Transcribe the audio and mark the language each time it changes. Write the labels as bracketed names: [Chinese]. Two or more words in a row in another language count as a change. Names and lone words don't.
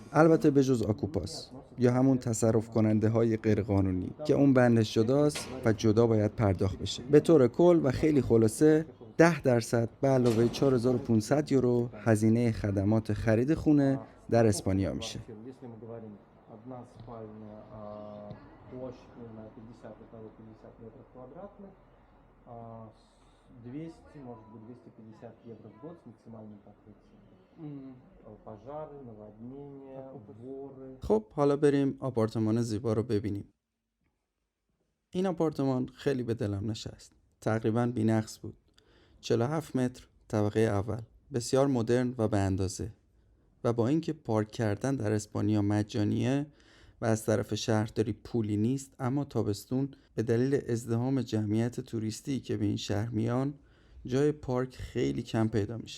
[Persian] البته به جز آکوپاس یا همون تصرف کننده های غیر قانونی که اون بندش جداست و جدا باید پرداخت بشه. به طور کل و خیلی خلاصه 10% به علاوه 4,500 یورو هزینه خدمات خرید خونه در اسپانیا میشه. [Russian] Если мы говорим одна спальня, площадь на 50 метров квадратных, 200, может быть 250 евро в год с максимальным покрытием. Пожары, наводнения, воры. [Persian] خب حالا بریم آپارتمان زیبا رو ببینیم. این آپارتمان خیلی به دلم نشست. تقریباً بی‌نقص بود. 47 متر، طبقه اول. بسیار مدرن و به اندازه. و با اینکه پارک کردن در اسپانیا مجانیه و از طرف شهرداری پولی نیست، اما تابستون به دلیل ازدحام جمعیت توریستی که به این شهر میان جای پارک خیلی کم پیدا میشه.